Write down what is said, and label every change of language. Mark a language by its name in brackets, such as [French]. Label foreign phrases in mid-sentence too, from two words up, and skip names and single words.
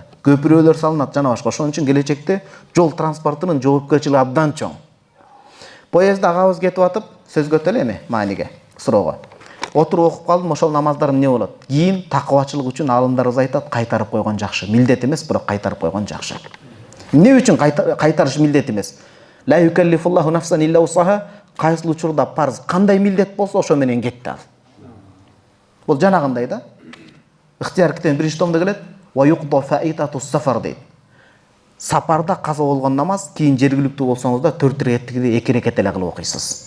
[Kyrgyz] Көпүрөлөр салынат жана башка. Ошон үчүн келечекте жол транспортунун жоопкерчилиги абдан чоң. Поездда агабыз кетип атып, сөзгө өтөлү эми мааниге, суроого. Отуруп окуп калдым, ошол намаздар эмне болот? Кийин такыбачылык үчүн алымдарыбыз айтат, кайтарып койгон жакшы. Милдет эмес, бирок кайтарып койгон жакшы. Эмне үчүн кайтарыш милдет эмес? [Arabic] لا يكلف الله نفسا إلا وسعها. [Kyrgyz] Кайсыл учурда парз, кандай милдет болсо ошо менен кетти ал. Бул жанагындай да. Ыктыяр китебин 1-томдо келет. [Arabic] ويقضى فائتة السفر [Kyrgyz] дейт. Сапарда каза болгон намаз кийин жергиликтүү болсоңуз да 4 рекеттикти 2 рекет эле кылып окуйсуз.